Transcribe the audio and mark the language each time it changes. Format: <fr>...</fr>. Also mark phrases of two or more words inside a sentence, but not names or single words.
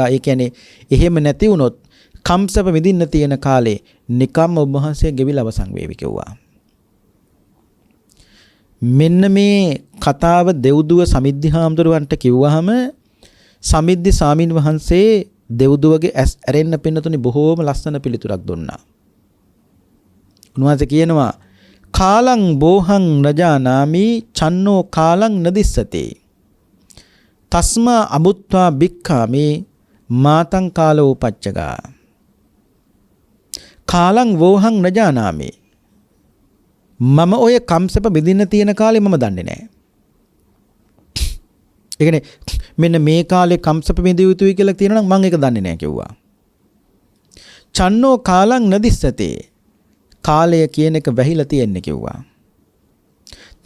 <si>ඒ කියන්නේ එහෙම නැති වුණොත් කම්සප විඳින්න තියෙන කාලේ නිකම් ඔබ වහන්සේ ගෙවිලා අවසන් වේවි කිව්වා. මෙන්න මේ කතාව දෙව්දුව සමිද්ධි හාමුදුරුවන්ට කිව්වහම සමිද්ධි සාමින් වහන්සේ දෙව්දුවගේ ඇස් ඇරෙන්න පින්නතුනි බොහෝම ලස්සන පිළිතුරක් දුන්නා.</si> <pi>උන්වහන්සේ කියනවා කාලං බෝහං නජානාමි චන්නෝ කාලං නදිස්සති තස්මා අබුත්වා බික්ඛාමි මාතං කාලෝ පච්චගා. කාලං වෝහං නජානාමි</pi> <si>මම ඔය කම්සප බෙදින්න තියෙන කාලේ මම දන්නේ නැහැ. ඒ කියන්නේ මෙන්න මේ කාලේ කම්සප බෙදිය යුතුයි කියලා තියෙනවා නම් මම ඒක දන්නේ නැහැ කිව්වා.</si> <pi>චන්නෝ කාලං නදිස්සතේ</pi> <si>කාලය කියන එක වැහිලා තියෙන්නේ කිව්වා.</si>